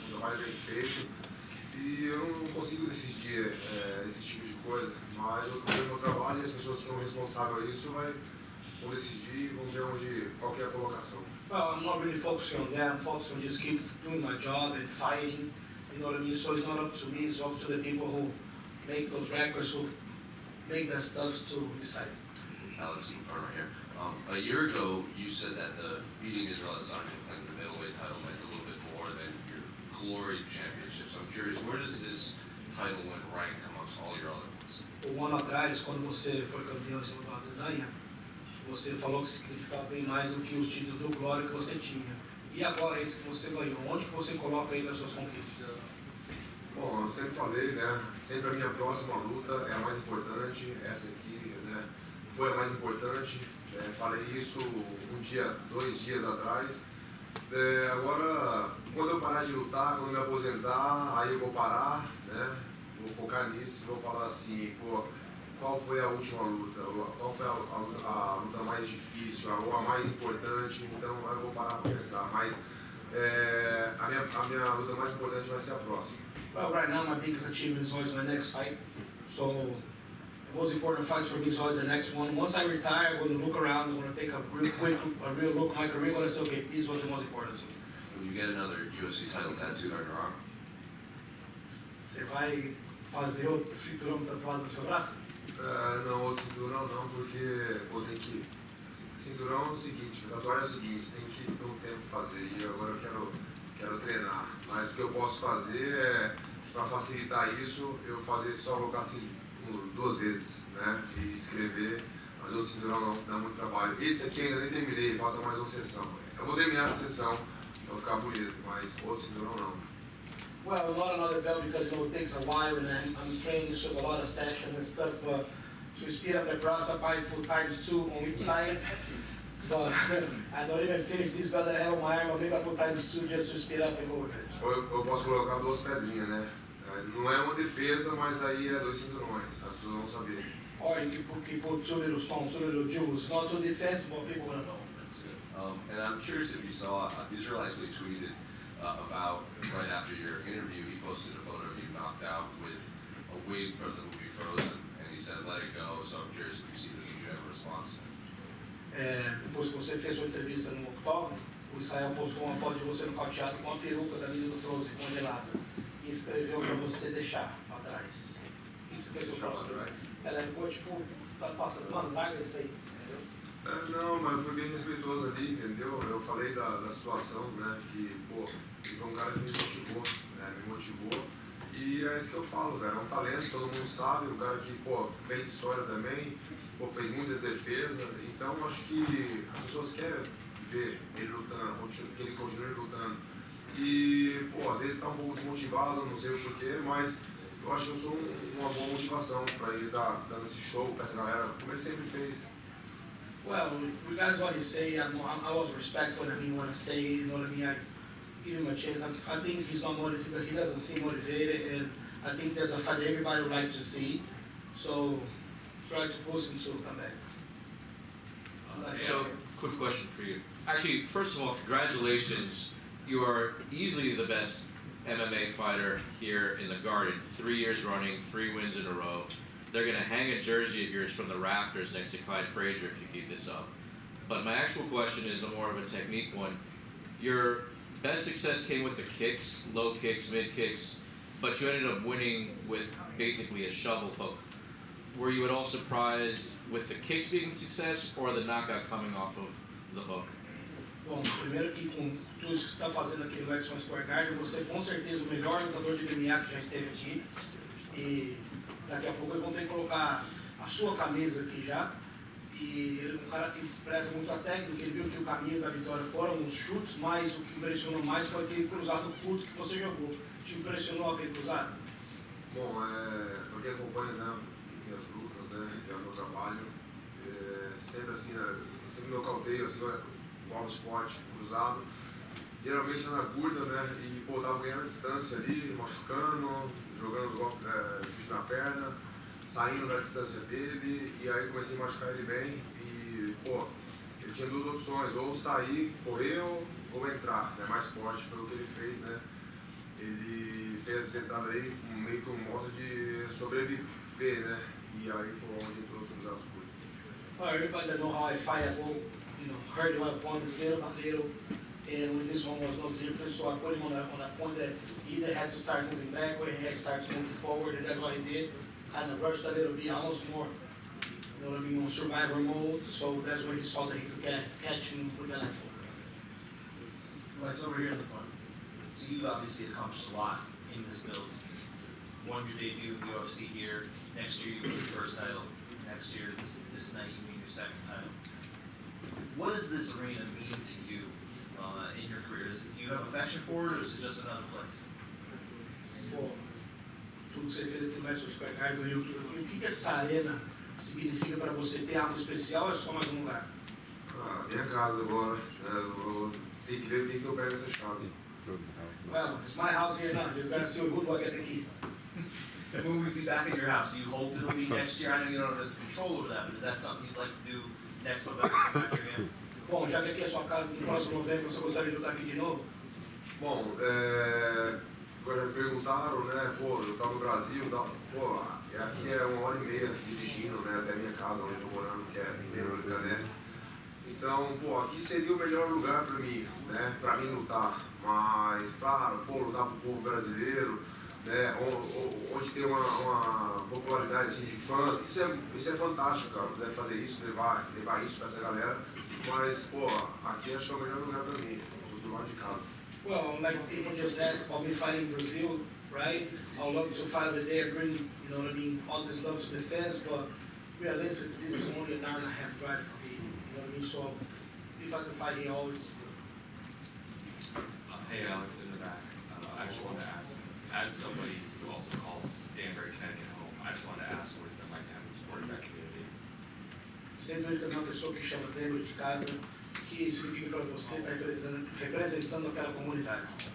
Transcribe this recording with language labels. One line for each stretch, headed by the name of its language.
Portuguese: Um trabalho bem feito. E eu não consigo decidir esse tipo de coisa, mas eu estou fazendo o meu trabalho e as pessoas que são responsáveis a isso vão decidir e vão ver qual que é a colocação.
English: Well, I'm not really focusing on that. I'm focusing on just keep doing my job and fighting. You know what I mean? So it's not up to me. It's up to the people who make those records, who make that stuff to decide. Alex, right here. A year ago, you said that the beating Israel Adesanya and claiming the middleweight title meant a little bit more than your glory championships. I'm curious, where does this title win rank amongst all your other ones?
Portuguese: Um ano atrás, quando você foi campeão de cima do Adesanya, você falou que significava bem mais do que os títulos do Glória que você tinha. E agora, esse que você ganhou, onde que você coloca aí nas suas conquistas? Bom, eu sempre falei, né? Sempre a minha próxima luta é a mais importante, essa aqui, né? Foi a mais importante. Falei isso 2 dias atrás. Agora, quando eu parar de lutar, quando eu me aposentar, aí eu vou parar, né? Vou focar nisso, vou falar assim, pô, qual foi a última luta? Qual foi a luta mais difícil, ou a mais importante? Então eu vou parar para pensar. Mas a minha luta mais importante vai ser a próxima.
English: Well, right now my biggest achievement is always my next fight. So the most important fights for me is always the next one. Once I retire, I'm going to look around, I'm going to take a real look at my career, I'm going to say, okay, this was the most important to me. Will you get another UFC title tattooed on your arm?
Portuguese: Você vai fazer outro cinturão tatuado no seu braço? Não, outro cinturão não, porque tem que. Cinturão é o seguinte, tatuagem é o seguinte, tem que ter um tempo para fazer. E agora eu quero treinar. Mas o que eu posso fazer para facilitar isso, eu fazer só colocar assim 2 vezes, né? E escrever, mas o cinturão não dá muito trabalho. Esse aqui ainda nem terminei, falta mais uma sessão. Eu vou terminar essa sessão para ficar bonito, mas outro cinturão não.
English: Well, not another belt because it takes a while and I'm training, so there's a lot of sessions and stuff, but to speed up the process, I probably put ×2 on each side. But I don't even finish this belt that I have on my arm, but maybe I put ×2 just to speed up and go with it.
Portuguese: Eu posso colocar 2 pedrinhas, né? Não é uma defesa, mas aí é 2 cinturões, as pessoas vão saber.
English: Or you can put 2 little stones, 2 little jewels, not so defensive, but people want to know. That's good. And I'm curious if you saw, Israel actually tweeted about right after your interview, he posted a photo of you knocked out with a wig from the movie Frozen, and he said, let it go. So I'm curious if you see this, if you have a response.
Portuguese: Depois que você fez sua entrevista no octógono, o Israel postou uma foto de você no nocauteado com a peruca da menina do Frozen congelada e escreveu para você deixar para trás. O que você pensou para trás? Ela ficou tipo, tá passando, mano, larga isso aí, entendeu? Não, mas foi bem respeitoso ali, entendeu? Eu falei da situação, né? Que, pô, ele foi um cara que me motivou, né? Me motivou. E é isso que eu falo, cara. É um talento, todo mundo sabe. Um cara que, pô, fez história também, pô, fez muitas defesas. Então, acho que as pessoas querem ver ele lutando, que ele continue lutando. E, pô, às vezes ele tá um pouco desmotivado, não sei o porquê, mas eu acho que eu sou uma boa motivação para ele estar dando esse show para essa galera, como ele sempre fez.
English: Well, regardless what he say, I was respectful and I didn't want to say, you know what I mean, I give him a chance. I think he's not motivated, he doesn't seem motivated, and I think there's a fight everybody would like to see, so try to push him to come back. So, quick question for you. Actually, first of all, congratulations. You are easily the best MMA fighter here in the Garden. 3 years running, 3 wins in a row. They're going to hang a jersey of yours from the rafters next to Clyde Frazier if you keep this up. But my actual question is a more of a technique one. Your best success came with the kicks, low kicks, mid kicks. but you ended up winning with basically a shovel hook. Were you at all surprised with the kicks being a success or the knockout coming off of the hook?
Portuguese: Bom, primeiro que com tudo isso que você está fazendo aqui no Edson Square Garden, você com certeza o melhor lutador de MMA que já esteve aqui. E daqui a pouco eles vão ter que colocar a sua camisa aqui já. E ele é um cara que preza muito a técnica, ele viu que o caminho da vitória foram os chutes, mas o que impressionou mais foi aquele cruzado curto que você jogou. Te impressionou aquele cruzado? Bom, para quem acompanha, né, minhas lutas, né, e o meu trabalho, sempre assim, né, eu sempre nocauteio, assim, bola esporte, cruzado, geralmente na curta, né, e pô, tava ganhando a distância ali, machucando, jogando os golpes, chute na perna, saindo da distância dele, e aí comecei a machucar ele bem, e pô, ele tinha duas opções, ou sair, correr ou entrar, né, mais forte, foi o que ele fez, né. Ele fez essa entrada aí meio que um modo de sobreviver, né? E aí foi onde entrou os cruzados curtos.
English: Well, everybody that know how I fight, I go, hurt my opponents little by little, and with this one was no different. So I put him on a point that he either had to start moving backward, he had to start moving forward, and that's what he did. Kind of rushed a little bit, almost more, you know what I mean, on survivor mode. So that's when he saw that he could catch him with that left hook. Let's over here in the front. So you've obviously accomplished a lot in this build. Won your debut in the UFC here. Next year you win your first title. Next year, this night you win your second title. What does this arena mean to you in your career? Do you have affection for it, or is it just another place?
Portuguese: Pô, tudo que você fez aqui no Edson Square Garden, ganhou tudo aqui. O que essa arena significa para você? Ter algo especial ou é só mais um lugar? Minha casa agora, eu tenho que ver o que eu pego essa chave.
English: Well, it's my house here now. You're gonna see what good I get the key. When we'll be back in your house, do you hope it'll be next year? I know you don't have control over that, but is that something you'd like to do next November? Back your hand?
Portuguese: Bom, já que aqui é a sua casa, no próximo novembro você gostaria de lutar aqui de novo? Bom, agora me perguntaram, né, pô, eu tava no Brasil, pô, aqui é 1h30 dirigindo, né, até minha casa, onde eu tô morando, que é em Pereira, né. Então, pô, aqui seria o melhor lugar para mim, né, para mim lutar. Mas, claro, pô, lutar pro povo brasileiro, né, onde tem uma popularidade assim, de fãs, isso é fantástico, cara, poder fazer isso, levar isso para essa galera. Mas, pô, aqui acho que é o melhor lugar para mim, do lado de casa.
English: Well, like people just asked about me fighting in Brazil, right? I'd love to fight over there, bring, you know what I mean, all this love to the fans, but realistically, this is only an hour and a half drive for me, you know what I mean? So, if I can fight here, always. Hey Alex, in the back. I just wanted to ask, as somebody who also calls Danbury, Connecticut home, I just wanted to ask what it's been like having support in that community.
Portuguese: Sendo ele também uma pessoa que chama Denver de casa, o que significa para você estar representando aquela comunidade?